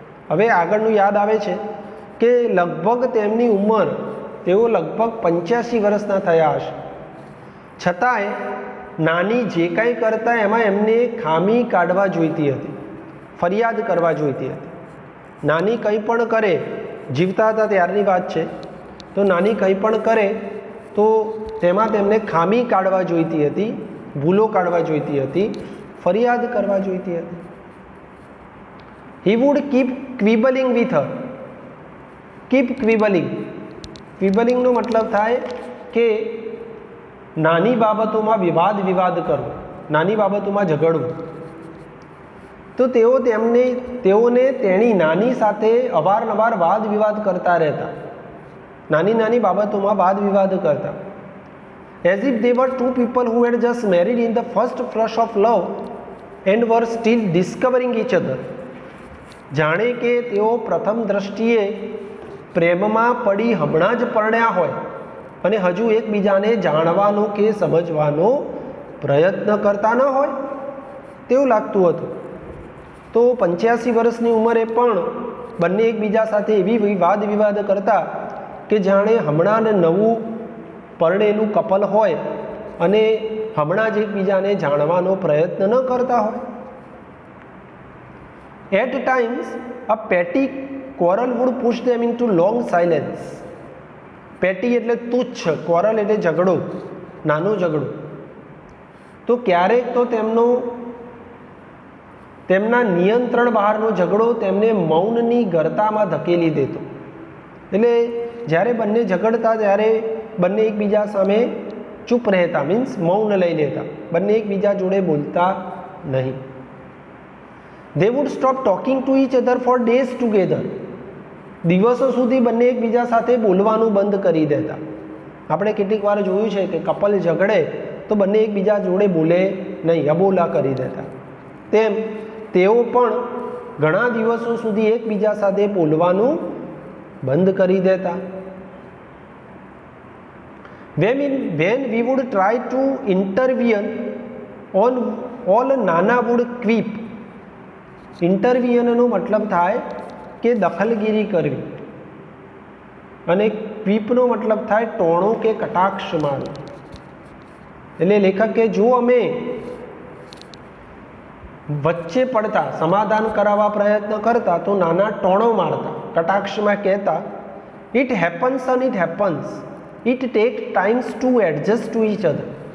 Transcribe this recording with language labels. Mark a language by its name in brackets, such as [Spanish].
[Gujarati] હવે આગળનું યાદ આવે છે કે લગભગ તેમની ઉંમર, તેઓ લગભગ 85 વર્ષના થયા હશે, છતાંય નાની જે કાંઈ કરતા એમાં એમને ખામી કાઢવા જોઈતી હતી, ફરિયાદ કરવા જોઈતી હતી. નાની કંઈ પણ કરે, જીવતા હતા ત્યારની વાત છે, તો નાની કંઈ પણ કરે તો તેમાં તેમને ખામી કાઢવા જોઈતી હતી, ભૂલો કાઢવા જોઈતી હતી, ફરિયાદ કરવા જોઈતી હતી. [English] He would keep quibbling with her. Keep quibbling. [Gujarati] ક્વિબલિંગનો મતલબ થાય કે નાની બાબતોમાં વિવાદ કરવો, નાની બાબતોમાં ઝઘડવું. તો તેઓને તેની નાની સાથે અવારનવાર વાદ વિવાદ કરતા રહેતા, નાની નાની બાબતોમાં વાદ વિવાદ કરતા. [English] As if they were two people who had just married in the first flush of love and were still discovering each other. [Gujarati] જાણે કે તેઓ પ્રથમ દ્રષ્ટિએ પ્રેમમાં પડી હમણાં જ પરણ્યા હોય અને હજુ એકબીજાને જાણવાનો કે સમજવાનો પ્રયત્ન કરતા ન હોય તેવું લાગતું હતું. તો 85 વર્ષની ઉંમરે પણ બંને એકબીજા સાથે એવી વાદ વિવાદ કરતા કે જાણે હમણાં નવું પરણેલું કપલ હોય અને હમણાં જ એકબીજાને જાણવાનો પ્રયત્ન ન કરતા હોય. [English] At times, a petty quarrel would push them into long silence. [Gujarati] પેટી એટલે તુચ્છ, ક્વોરલ એટલે ઝઘડો, નાનો ઝઘડો. તો ક્યારેક તો તેમના નિયંત્રણ બહારનો ઝઘડો તેમને મૌનની ગર્તામાં ધકેલી દેતો. એટલે જ્યારે બંને ઝઘડતા ત્યારે બંને એકબીજા સામે ચૂપ રહેતા, મીન્સ મૌન લઈ લેતા, બંને એકબીજા જોડે બોલતા નહીં. [English] They would stop talking to each other for days together. [Gujarati] દિવસો સુધી બંને એકબીજા સાથે બોલવાનું બંધ કરી દેતા. આપણે કેટલીક વાર જોયું છે કે કપલ ઝઘડે તો બંને એકબીજા જોડે બોલે નહીં, અબોલા કરી દેતા. તેમ તેઓ પણ ઘણા દિવસો સુધી એકબીજા સાથે બોલવાનું બંધ કરી દેતા. [English] When we would try to intervene on all Nana would quip. [Gujarati] ઇન્ટરવિયનનો મતલબ થાય કે દખલગીરી કરવી, અને ક્વીપનો મતલબ થાય ટોણો કે કટાક્ષ મારવો. એટલે લેખક કે જો અમે વચ્ચે પડતા, સમાધાન કરાવવા પ્રયત્ન કરતા તો નાના ટોણો મારતા, કટાક્ષમાં કહેતા [English] It happens and it happens, it take times to adjust to each other.